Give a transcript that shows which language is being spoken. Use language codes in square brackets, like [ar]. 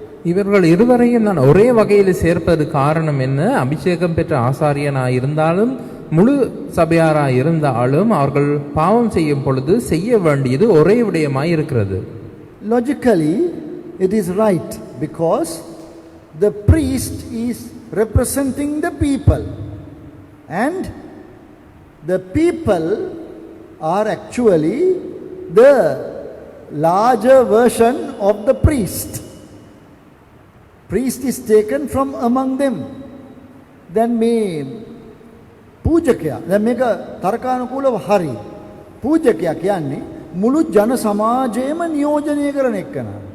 [ta] இவர்கள் இருவரையும் நான் ஒரே வகையில் சேர்ப்பது காரணம் என்ன? அபிஷேகம் பெற்ற ஆசாரியனாய் இருந்தாலும் முழு சபையாராய் இருந்தாலும் அவர்கள் பாவம் செய்யும் பொழுது செய்ய வேண்டியது ஒரே விடயமாய் இருக்கிறது. [en] Logically it is right because the priest is representing the people and the people are actually the larger version of the priest. Priest is taken from among them. [si] Then මේ පූජකයා, දැන් මේක තර්කානුකූලව හරි. පූජකයා කියන්නේ මුළු ජන සමාජයම නියෝජනය කරන එක්කන.